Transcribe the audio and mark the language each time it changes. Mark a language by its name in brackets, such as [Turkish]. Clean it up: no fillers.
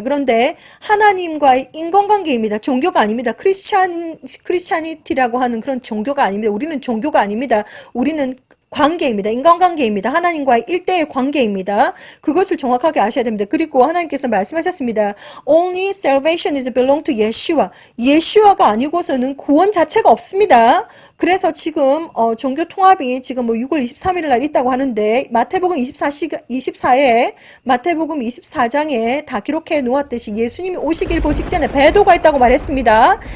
[Korean] 그런데 하나님과의 인간관계입니다. 종교가 아닙니다. 크리스찬이티라고 하는 그런 종교가 아닙니다. 우리는 종교가 아닙니다. 우리는 관계입니다. 인간관계입니다. 하나님과의 1대1 관계입니다. 그것을 정확하게 아셔야 됩니다. 그리고 하나님께서 말씀하셨습니다. [English] Only salvation is belong to Yeshua. [Korean] 예슈아가 아니고서는 구원 자체가 없습니다. 그래서 지금 종교 통합이 지금 뭐 6월 23일 날 있다고 하는데 마태복음 24에 마태복음 24장에 다 기록해 놓았듯이 예수님이 오시길 보 직전에 배도가 있다고 말했습니다.